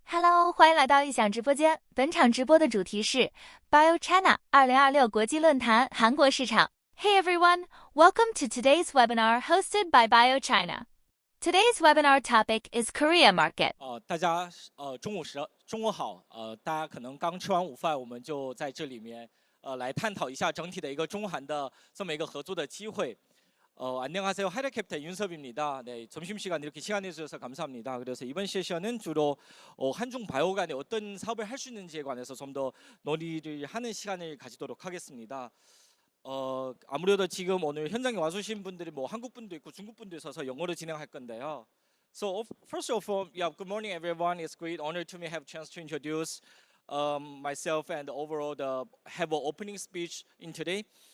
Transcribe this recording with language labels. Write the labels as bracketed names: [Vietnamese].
[Chinese] Hello，欢迎来到异想直播间。本场直播的主题是 Bio-China 2026国际论坛韩国市场。 [English] Hey everyone, welcome to today's webinar hosted by Bio-China. Today's webinar topic is Korea market. [Chinese] 大家中午好，大家可能刚吃完午饭，我们就在这里面来探讨一下整体的一个中韩的这么一个合作的机会。 [Korean] 안녕하세요. reshaped 윤섭입니다. 네, 점심시간 이렇게 시간 내주셔서 감사합니다. 그래서 이번 세션은 주로 한중 바이오 간에 어떤 사업을 할 수 있는지에 관해서 좀 더 논의를 하는 시간을 가지도록 하겠습니다. 아무래도 지금 오늘 현장에 와주신 분들이 뭐 한국 분도 있고 중국 분도 있어서 영어로 진행할 건데요. [English] So first of all, yeah, good morning everyone. It's great honor to me have a chance to introduce myself and overall have an opening speech in today.